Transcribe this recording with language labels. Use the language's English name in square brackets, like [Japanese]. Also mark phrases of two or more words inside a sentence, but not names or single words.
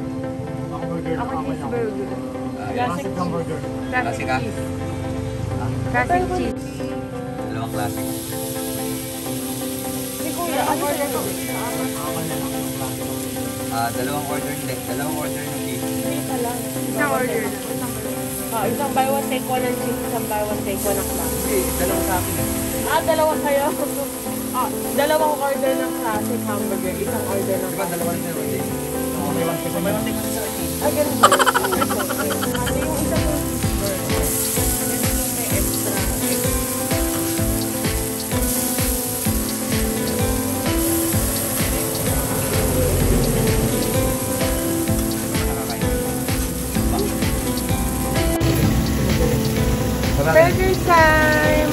[Filipino] Ako burger. Ako cheeseburger. [English] Classic hamburger. Classic Classic, ah? cheese. Classic cheese. [Filipino] Dalawang classic. Si kuya, ano order ko? Ako na lang yung classic. Dalawang order hindi. Dalawang order ng cheese. Isang order. Isang [English] buy one take one [Filipino] ng cheese, isang [English] buy one take one [Filipino] ng class. Hindi, dalawang sa akin eh. Dalawa kayo. Dalawang order ng [English] classic hamburger, [Filipino] isang order ng Diba, dalawa na sila order? [English] Okay, one piece. May one piece [Filipino] sa akin. ganun ba? Ate, yung isang burger. Ganun yung may extra. [English] Burger time!